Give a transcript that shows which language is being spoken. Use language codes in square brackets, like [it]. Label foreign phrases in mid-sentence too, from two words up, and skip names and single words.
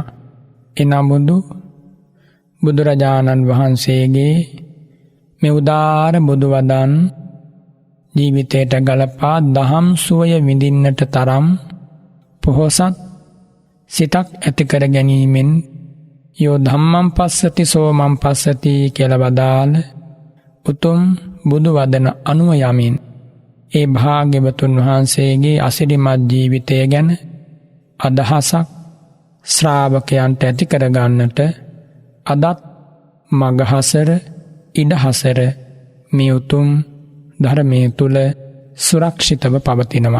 [si] එනමුදු බුදුරජාණන් වහන්සේගේ මේ උදාර බුදුවදන් ජීවිතයට ගලපා දහම් සුවය විඳින්නට තරම් පොහොසත් සිතක් ඇති කර ගැනීමෙන් [pi] යෝ ධම්මං පස්සති සෝමං පස්සති [si] කියලා වදාළ උතුම් බුදුවදන අනුව යමින් ඒ භාග්‍යවතුන් වහන්සේගේ අසිරිමත් ජීවිතය ගැන අදහසක් ශ්‍රාවකයන්ට ඇති කරගන්නට අදත් මගහසර ඉඩහසර මේ උතුම් ධර්මය තුල සුරක්ෂිතව පවතිනවා.